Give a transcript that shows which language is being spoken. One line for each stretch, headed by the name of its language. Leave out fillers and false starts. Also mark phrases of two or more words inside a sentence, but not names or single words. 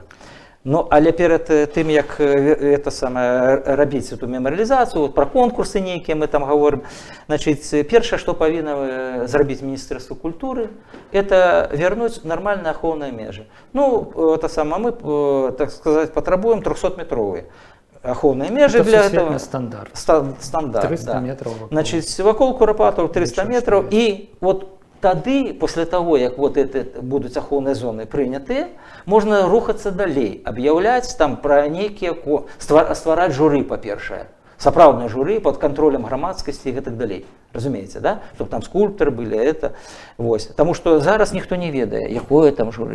Belarusian: Ну, але перад тым, як это самае рабіць эту меморіалізацыю, вот пра конкурсы нейкія мы там гаворым, значыць, першае, што павінна зрабіць Міністэрства культуры, это вярнуць нармальныя ахоўныя межы. Ну, это самае, мы, так сказаць, патрабуем 300-метровыя. Ахоўныя межы для этого. Стандарт. Стандарт, 300 да.
Russian: метров. Значит,
Belarusian: вакол курапатаў 300 метров. И вот тады,
Russian: после того,
Belarusian: як вот это будут ахоўныя зоны прынятыя, можно рухацца далей, аб'яўляць там пра нейкія, ствараць журы, па-першае. Сапраўднае журы
Russian: под контролем
Belarusian: грамадскасці і гэтак далей. Разумееце, да?
Russian: Чтобы там скульптары былі, это.
Belarusian: Вось. Таму што зараз ніхто не ведае, якое там журы.